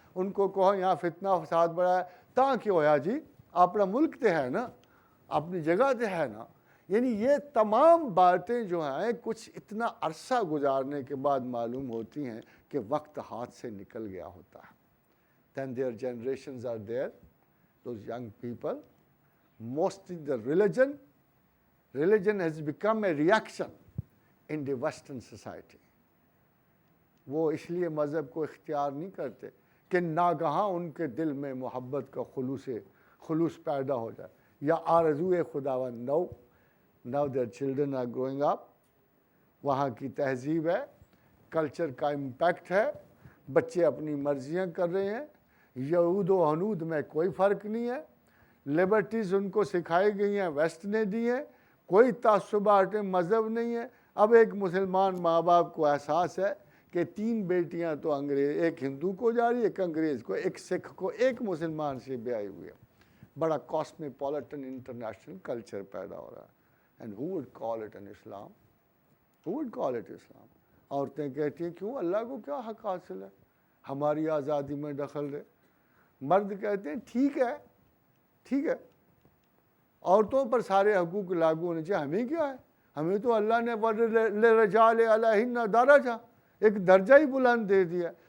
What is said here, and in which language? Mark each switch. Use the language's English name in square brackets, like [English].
[Urdu] ان کو کہو یہاں فتنہ فساد بڑا ہے, [Punjabi] تاں کیوں ہویا جی, اپنا ملک تے ہے نا, اپنی جگہ تے ہے نا. [Urdu] یعنی یہ تمام باتیں جو ہیں کچھ اتنا عرصہ گزارنے کے بعد معلوم ہوتی ہیں کہ وقت ہاتھ سے نکل گیا ہوتا ہے. [English] Then their generations are there, those young people, mostly the religion Religion has become a reaction in the Western society. [Urdu] وہ اس لیے مذہب کو اختیار نہیں کرتے کہ ناگہاں ان کے دل میں محبت کا خلوص پیدا ہو جائے یا آرزوئے خداوند. [English] Now their children are growing up. [Urdu] وہاں کی تہذیب ہے, کلچر کا امپیکٹ ہے, بچے اپنی مرضیاں کر رہے ہیں, یہود و ہنود میں کوئی فرق نہیں ہے, لبرٹیز ان کو سکھائی گئی ہیں, ویسٹ نے دی ہیں, کوئی تعصبات مذہب نہیں ہے. اب ایک مسلمان ماں باپ کو احساس ہے کہ 3 بیٹیاں تو انگریز, ایک ہندو کو جا رہی ہے, ایک انگریز کو, ایک سکھ کو, ایک مسلمان سے بیاہی ہوئی ہے. بڑا کاسموپولیٹن انٹرنیشنل کلچر پیدا ہو رہا ہے. [English] And who would call it an Islam? Who would call it Islam? [Urdu] عورتیں کہتی ہیں کیوں, اللہ کو کیا حق حاصل ہے ہماری آزادی میں دخل دے. مرد کہتے ہیں ٹھیک ہے, عورتوں پر سارے حقوق لاگو ہونے چاہیے, ہمیں کیا ہے, ہمیں تو اللہ نے [Arabic] لِلرِّجَالِ عَلَيْهِنَّ [Urdu] درجہ, ایک درجہ ہی بلند دے دیا.